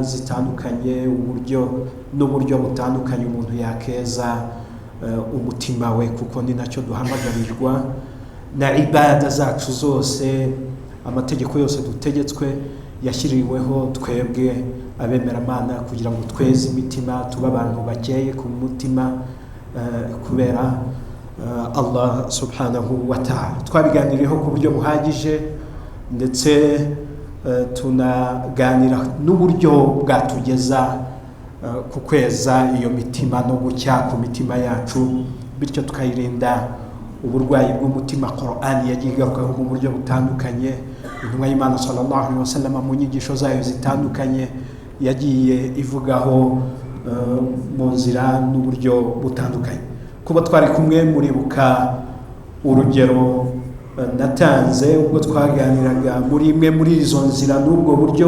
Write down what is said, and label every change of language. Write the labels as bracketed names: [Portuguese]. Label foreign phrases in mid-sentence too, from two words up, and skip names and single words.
[Kinyarwanda] zitandukanye, n'uburyo butandukanye umuntu yakeza umutima we, kuko ni nacyo duhamagarirwa na ibada zacu zose, amategeko yose dutegetswe yashyiriweho twebwe abemeramana kugira ngo tweze imitima, tuba abantu bakeye ku mutima kubera Allah [Arabic] سبحانه وتعالى. [Kinyarwanda] Twabiganiriyeho ku buryo buhagije ndetse tunaganira n'uburyo bwatugeza ku kweza iyo mitima no gucya ku mitima yacu, bityo tukayirinda uburwayi bw'umutima. Qur'an yagiye igarukaho mu buryo butandukanye, intumwa y'Imana [Arabic] صلى الله عليه وسلم [Kinyarwanda] mu nyigisho zayo zitandukanye yagiye ivugaho mu nzira n'uburyo butandukanye. Kuba twari kumwe muribuka urugero natanze ubwo twaganiraga muri imwe muri izo nzira n'ubwo buryo.